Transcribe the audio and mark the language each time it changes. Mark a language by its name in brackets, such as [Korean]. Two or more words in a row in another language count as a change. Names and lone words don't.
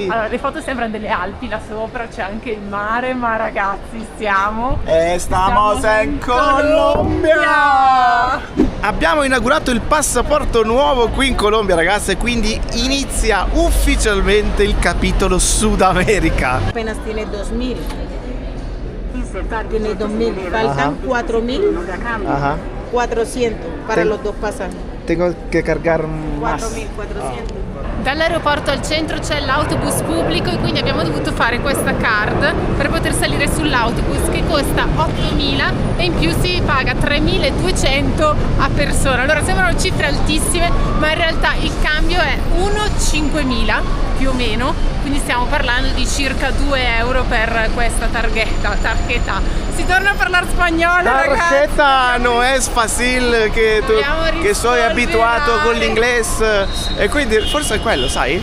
[Italian] Allora, le foto sembrano delle Alpi là sopra, c'è anche il mare, ma ragazzi stiamo [Spanish] Estamos in Colombia! [Italian] Abbiamo inaugurato il passaporto nuovo qui in Colombia ragazze, quindi inizia ufficialmente il capitolo Sud America. [Spanish] Apenas tiene 2.000. Tiene 2.000. Faltan 4.400 para Ten- los dos pasajes. Tengo che cargar más. 4.400. [Italian] Dall'aeroporto al centro c'è l'autobus pubblico e quindi abbiamo dovuto fare questa card per poter salire sull'autobus che costa 8.000 e in più si paga 3.200 a persona. Allora sembrano cifre altissime, ma in realtà il cambio è 1,5.000 più o meno, quindi stiamo parlando di circa 2 euro per questa targhetta. Si torna a parlare spagnolo, ragazzi. [Spanish] Tarjeta no es fácil [Italian] che soy abituato con l'inglese e quindi forse è quello, sai?